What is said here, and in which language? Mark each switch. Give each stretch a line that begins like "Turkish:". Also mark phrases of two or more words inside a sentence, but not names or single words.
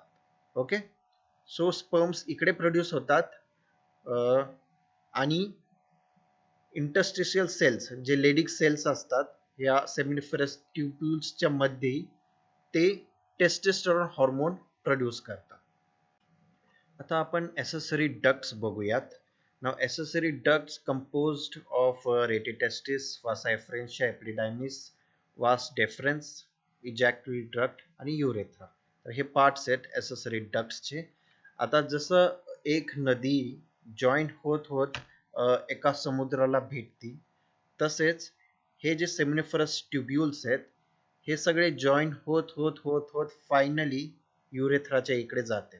English: OK, so sperms
Marathi: इकडे प्रोड्यूस होतात आणि
English: interstitial cells
Marathi: जे
English: Leydig cells
Marathi: असतात या
English: seminiferous tubules
Marathi: मध्ये, ते
English: testosterone hormone produce
Marathi: करतात. आता आपण
English: accessory ducts
Marathi: बघूयात.
English: Now accessory ducts composed of retitestis, vasa efferentia, epididymis, vas deferens, ejaculatory duct आणि urethra.
Marathi: तर हे पार्ट्स आहेत
English: accessory ducts
Marathi: चे. आता जसं एक नदी जॉईंट होत होत एका समुद्राला भेटती, तसेच हे जे
English: seminiferous tubules
Marathi: आहेत हे सगळे जॉईंट होत होत होत होत
English: finally urethra
Marathi: इकडे जाते.